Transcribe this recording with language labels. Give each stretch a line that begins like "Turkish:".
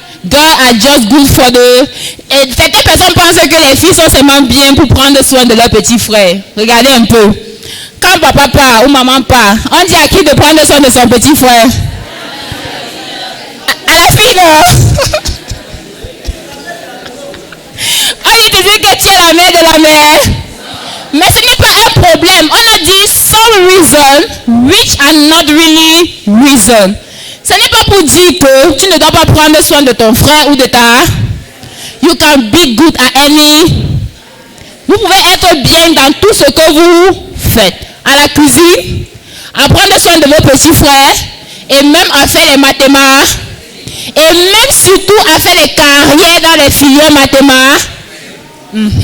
English: girls are just good for the...
French: Et certaines personnes pensent que les filles sont seulement bien pour prendre soin de leurs petits frères. Regardez un peu. Quand papa part ou maman part, on dit à qui de prendre soin de son petit frère? À la fille, non? On dit toujours que tu es la mère de la mère. Mais ce n'est pas un problème. On a dit
English: some reason which are not really reason.
French: Ce n'est pas pour dire que tu ne dois pas prendre soin de ton frère ou de ta...
English: You can be good at any...
French: Vous pouvez être bien dans tout ce que vous faites. À la cuisine, à prendre soin de vos petits frères, et même à faire les mathématiques, et même surtout à faire les carrières dans les filières mathématiques.